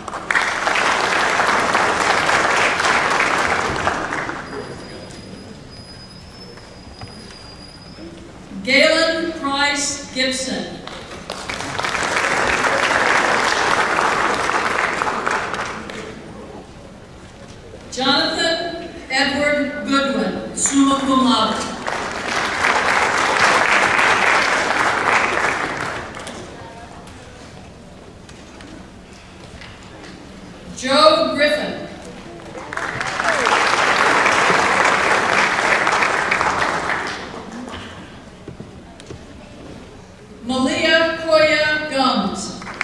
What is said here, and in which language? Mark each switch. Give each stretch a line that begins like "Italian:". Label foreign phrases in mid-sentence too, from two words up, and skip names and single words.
English: Galen Price Gibson. Jonathan Edward Goodwin,
Latin: summa cum laude.
English: Joe Griffin. Malia Koya Gums.